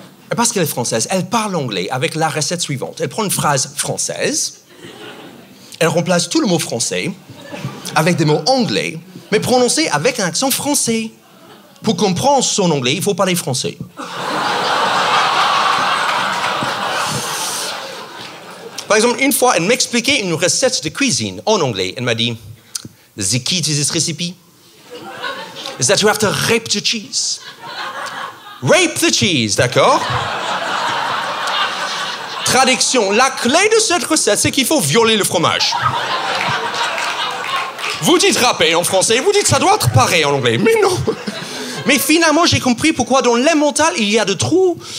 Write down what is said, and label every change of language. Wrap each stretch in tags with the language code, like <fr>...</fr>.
<fr>Et parce qu'elle est française, elle parle anglais avec la recette suivante. Elle prend une phrase française, elle remplace tout le mot français avec des mots anglais, mais prononcés avec un accent français. Pour comprendre son anglais, il faut parler français. Par exemple, une fois, elle m'expliquait une recette de cuisine en anglais. Elle m'a dit,</fr> <en>the key to this recipe is that you have to rape the cheese. Rape the cheese,</en> <fr>d'accord? Traduction, la clé de cette recette, c'est qu'il faut violer le fromage. Vous dites râper en français, vous dites ça doit être pareil en anglais. Mais non. Mais finalement, j'ai compris pourquoi dans l'emmental, il y a de trous.</fr>